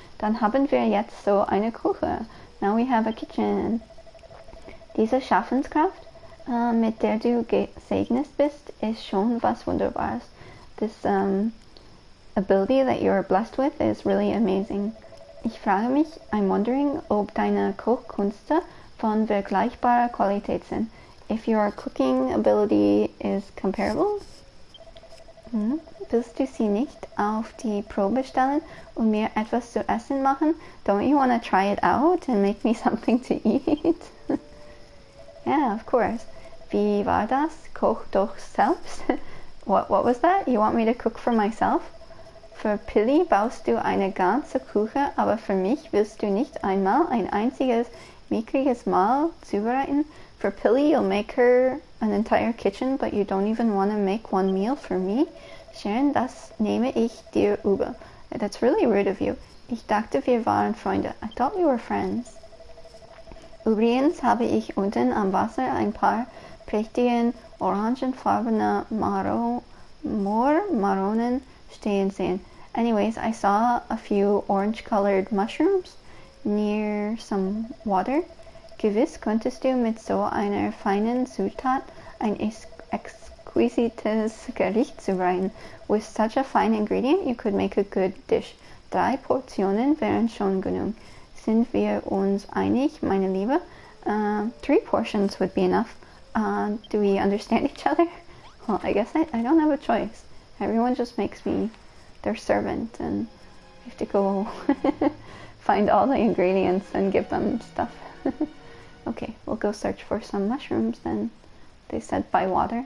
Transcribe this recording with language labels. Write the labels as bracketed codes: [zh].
[de] Dann haben wir jetzt so eine Küche. [en] Now we have a kitchen. [de] Diese Schaffenskraft, mit der du gesegnet bist, ist schon was Wunderbares. [en] This ability that you're blessed with is really amazing. [de] Ich frage mich, [en] I'm wondering, [de] ob deine Kochkünste von vergleichbarer Qualität sind. [en] If your cooking ability is comparable. [de] Willst du sie nicht auf die Probe stellen und mir etwas zu essen machen? [en] Don't you want to try it out and make me something to eat? Yeah, of course. [de] Wie war das? Koch doch selbst. [en] What was that? You want me to cook for myself? [de] Für Pilly baust du eine ganze Küche, aber für mich willst du nicht einmal ein einziges mickriges Mahl zubereiten? [en] For Pilly, you'll make her an entire kitchen, but you don't even want to make one meal for me? [de] Sharon, das nehme ich dir übel. [en] That's really rude of you. [de] Ich dachte, wir waren Freunde. [en] I thought we were friends. [de] Übrigens habe ich unten am Wasser ein paar prächtigen orangenfarbene Moormaronen stehen sehen. [en] Anyways, I saw a few orange-colored mushrooms near some water. [de] Gewiss könntest du mit so einer feinen Zutat ein exquisites Gericht zubereiten. [en] With such a fine ingredient, you could make a good dish. [de] 3 Portionen wären schon genug. Sind wir uns einig, meine Liebe? [en] 3 portions would be enough. Do we understand each other? Well, I guess I don't have a choice. Everyone just makes me their servant, and I have to go find all the ingredients and give them stuff. Okay, we'll go search for some mushrooms then. They said by water.